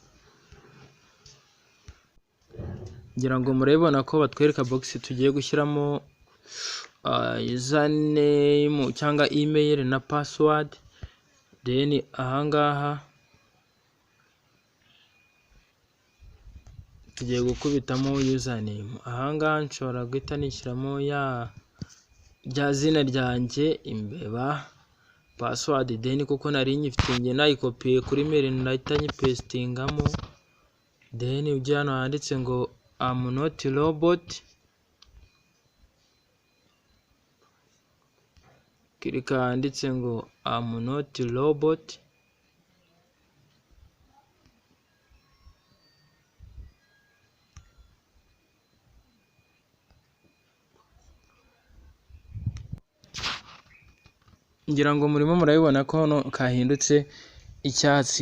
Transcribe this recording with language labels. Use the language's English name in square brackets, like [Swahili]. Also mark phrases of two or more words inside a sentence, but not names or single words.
[Kinyarwanda] ngira ngo murabibona ko batwereka box tugiye gushyiramo username cyangwa email na password, then ahangaha tugiye gukubitamo username. Ahangaha nshobora guhita nishyiramo rya zina ryanjye imbeba, password then kuko nari nyifite nge nayikopiye kuri mail nahita nyipestingamo, then ujya hano handitse ngo [English] I'm not robot, [Kinyarwanda] kirika handitse ngo [English] I'm not robot, [Kinyarwanda] ngira ngo murimo murabibona ko hano kahindutse icyatsi.